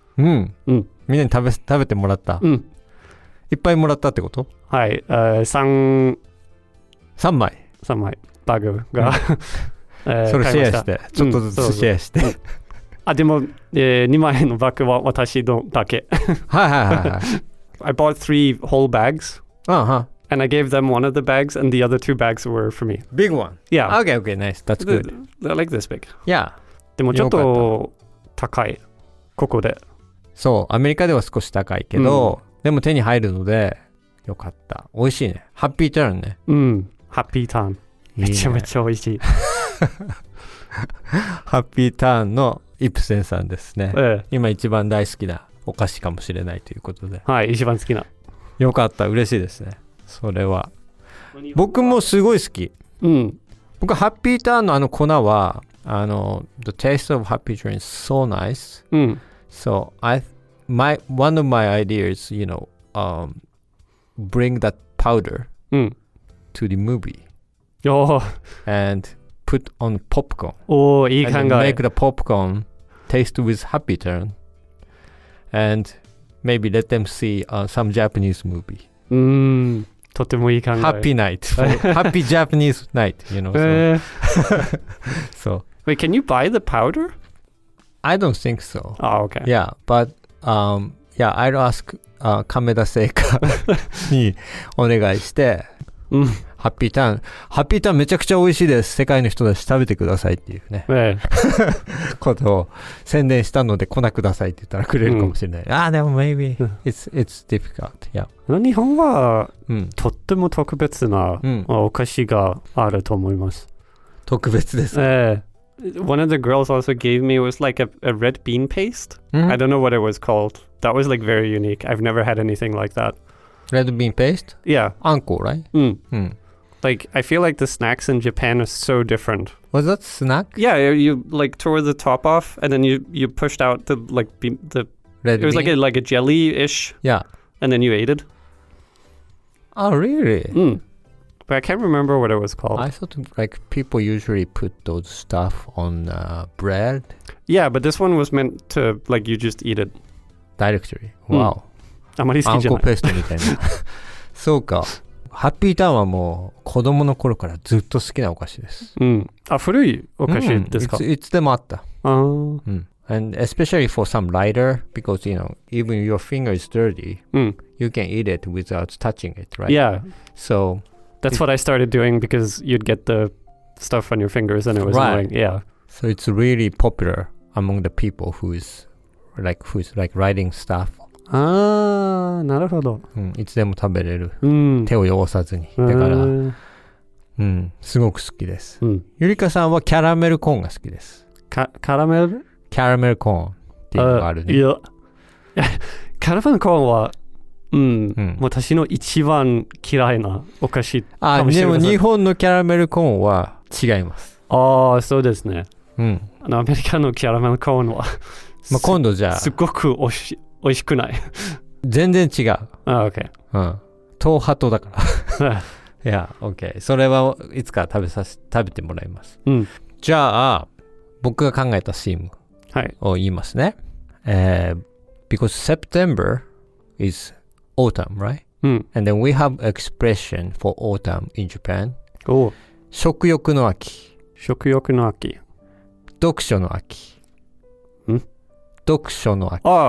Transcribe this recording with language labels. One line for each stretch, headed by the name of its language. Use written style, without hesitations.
Japanese: みんなに食べてもらった。いっぱいもらったってこと？はい。3枚バッグが、それシェアして、ちょっとずつシェアして。でも、2枚のバッグは私のだけ。
English: I bought 3 whole bags. And I gave them one of the bags, and the other 2 bags were for me. Big one. Yeah. Okay, nice. That's good. I like this big. Yeah.
Japanese: でもちょっと高い。ここで。そう、アメリカでは少し高いけど、でも手に入るので、よかった。美味しいね。ハッピーターンね。ハッピーターン。めちゃめちゃ美味しい。ハッピーターンのイプセンさんですね。今一番大好きなお菓子かもしれないということで。はい、一番好きな。よかった、嬉しいですね。それは。僕もすごい好き。僕ハッピーターンの粉は、
English: the taste of happy train is so nice. So one of my ideas, bring that powder to the movie and put on popcorn.
Japanese: いい考え。
English: And make the popcorn taste with happy turn. And maybe let them see some Japanese movie.
Japanese: とてもいい考え。
English: Happy night. Happy Japanese night, So. Wait, can you buy the powder? I don't think so. Okay. Yeah, but I'll ask
Japanese: 亀田製菓にお願いして、ハッピーターンめちゃくちゃ美味しいです。世界の人たち食べてくださいっていうね。ことを宣伝したので来なくださいって言ったらくれるかもしれない。でも
English: maybe it's difficult. Yeah.
Japanese: 日本は、とっても特別な、お菓子があると思います。特別ですか。
English: One of the girls also gave me, it was like a red bean paste. I don't know what it was called. That was like very unique. I've never had anything like that. Red bean paste? Yeah.
Japanese: あんこ、
English: right? Like, I feel like the snacks in Japan are so different. Was that snack? Yeah, you like tore the top off and then you pushed out the red it was bean? like a jelly-ish. Yeah. And then you ate it. Oh, really? But I can't remember what it was called. I thought like people usually put those stuff on bread. Yeah, but this one was meant to like you just eat it. Directly. Wow.
Japanese: あまり好きじゃない。あんこペーストみたいな。そうか。ハッピーターンはもう子供の頃からずっと好きなお菓子です。古いお菓子ですか？いつでもあった。
English: And especially for some lighter, because even your finger is dirty, you can eat it without touching it, right? Yeah. So that's what I started doing because you'd get the stuff on your fingers and it was annoying. Yeah. So it's really popular among the people who's like writing stuff.
Japanese: なるほど。いつでも食べれる。手を汚さずに。だから、すごく好きです。ゆりかさんはキャラメルコーンが好きです。キャラメル？キャラメルコーンっていうのがあるね。いや、キャラメルコーンは、私の一番嫌いなお菓子かもしれません。でも日本のキャラメルコーンは違います。そうですね。アメリカのキャラメルコーンは、今度じゃあ、すごく美味しくない。全然違う。
English: OK。
Japanese: 東ハトだから。いや、OK。それはいつか食べてもらいます。じゃあ、僕が考えたシームを言いますね。
English: Because September is autumn, right? And then we have expression for autumn in Japan.
Japanese: 食欲の秋。食欲の秋。読書の秋。読書の秋。